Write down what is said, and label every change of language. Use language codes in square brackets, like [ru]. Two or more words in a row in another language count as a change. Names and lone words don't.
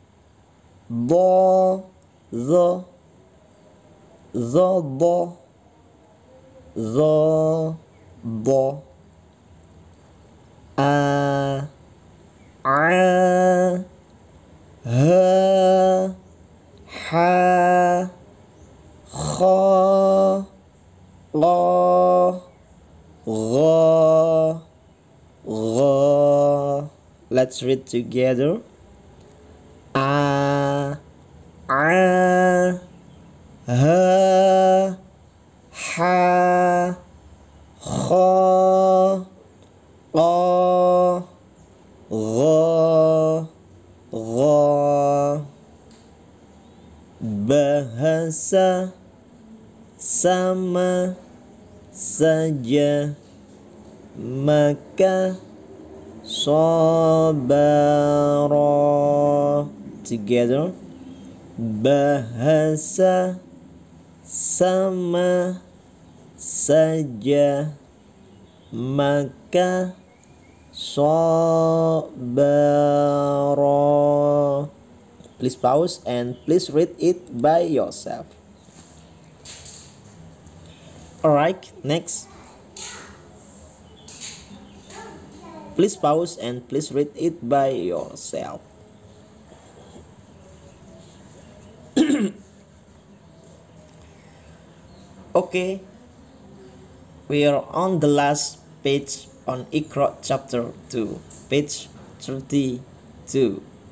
[en] bo zo bo zo bo a ha ha kha la gha gha. Let's read together. A ha ha kha la gha gha. [ms] Bahasa sama saja, maka sabara together. Bahasa sama saja, maka sabara. [en] Please pause and please read it by yourself. Alright, next. Please pause and please read it by yourself. Okay, we are on the last page on IQRO chapter 2, page 32.